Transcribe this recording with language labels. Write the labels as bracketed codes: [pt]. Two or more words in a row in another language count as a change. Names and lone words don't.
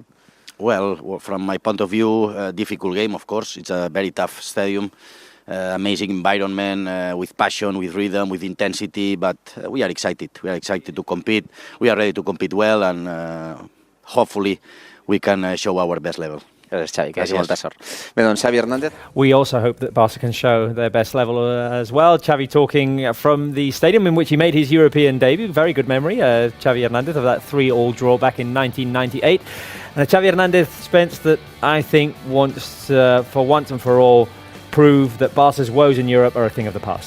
[en] Well, from my point of view, a difficult game, of course. It's a very tough stadium, amazing environment, with passion, with rhythm, with intensity, but we are excited. We are excited to compete. We are ready to compete well, and hopefully we can show our best level. [ca] Gràcies, Xavi, que hagi molta sort. Bé, doncs, Xavi Hernandez. [en] We also hope that Barca can show their best level as well. Xavi talking from the stadium in which he made his European debut. Very good memory, Xavi Hernandez, of that 3-3 draw back in 1998. And Xavi Hernandez, Spence, that I think wants, for once and for all, prove that Barca's woes in Europe are a thing of the past.